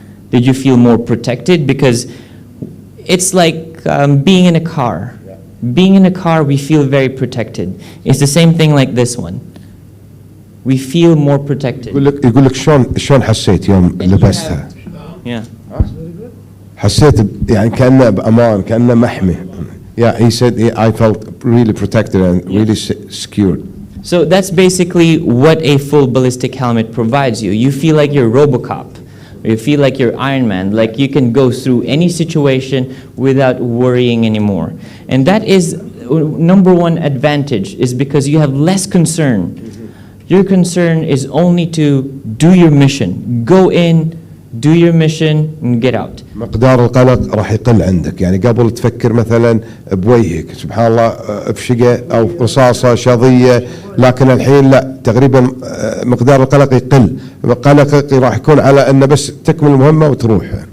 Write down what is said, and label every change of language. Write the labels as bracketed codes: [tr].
[en] Did you feel more protected? Because it's like being in a car. being in a car, we feel very protected. It's the same thing like this one. We feel more protected. [ar] يقول لك شلون حسيت يوم لبستها؟ [en] Yeah. [ar] حسيت يعني كأنه بأمان كأنه محمي. [en] Yeah, he said I felt really protected and really secured. So that's basically what a full ballistic helmet provides you. You feel like you're Robocop. You feel like you're Iron Man, like you can go through any situation without worrying anymore. And that is number one advantage, is because you have less concern. Your concern is only to do your mission. Go in, do your mission, and get out. [ar] مقدار القلق راح يقل عندك، يعني قبل تفكر مثلا بوجهك سبحان الله بشقة أو رصاصة شظية، لكن الحين لا، تقريبا مقدار القلق يقل، قلقك راح يكون على أنه بس تكمل المهمة وتروح.